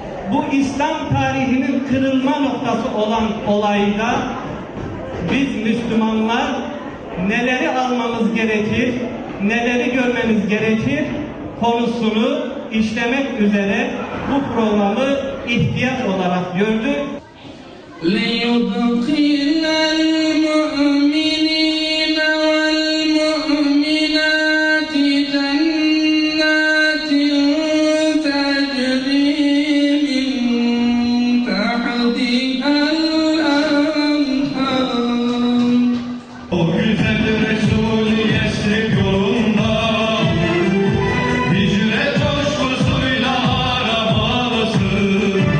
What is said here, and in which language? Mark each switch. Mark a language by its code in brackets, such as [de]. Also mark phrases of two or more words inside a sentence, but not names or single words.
[tr] bu İslam tarihinin kırılma noktası olan olayda biz Müslümanlar neleri almamız gerekir, neleri görmemiz gerekir konusunu işlemek üzere bu programı ihtiyaç olarak gördük. [ar] لِيُدْخِلَ الْمُؤْمِنِينَ وَالْمُؤْمِنَاتِ جَنَّاتٍ تَجْرِي مِنْ تَحْتِهَا الْأَنْهَارُ. [tr] O güzel Resul Yesrib yolunda hicret coşkusuyla aramalısın.